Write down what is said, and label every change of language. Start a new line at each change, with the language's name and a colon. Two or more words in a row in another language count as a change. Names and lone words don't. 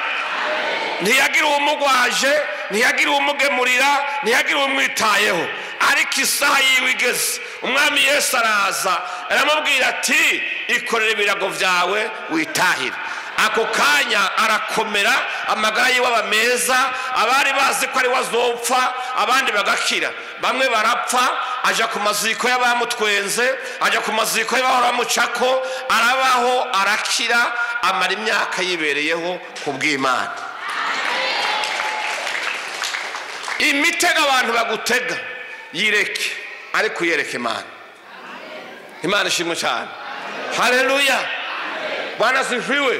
Rundi: Ntiyagira umugwaje, ntiyagira umugemurira, ntiyagira umwitayeho, ariko isaha yiwe igeze umwami Yesu araza aramubwira ati ikorera ibirago byawe witahira. Ako kanya arakomera, amagara yiwe aba meza, abari bazi ko ari wazopfa abandi bagakira, bamwe barapfa, aja ku maziko y'abamutwenze, aja ku maziko y'abahora bamucako, arabaho arakira, amara imyaka yibereyeho kubw'Imana. Imitego abantu bagutega yireke, ariko yereke Imana. Imana ishimwe cyane. Haleluya.
Swahili: Bwana sifiwe.